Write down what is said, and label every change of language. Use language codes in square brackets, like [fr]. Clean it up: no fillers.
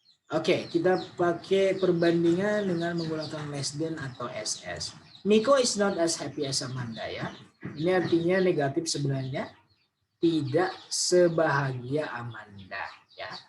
[id] Oke, kita pakai perbandingan dengan menggunakan less than atau SS. [en] Miko is not as happy as Amanda, ya. [id] Ini artinya negatif sebenarnya. Tidak sebahagia Amanda, ya.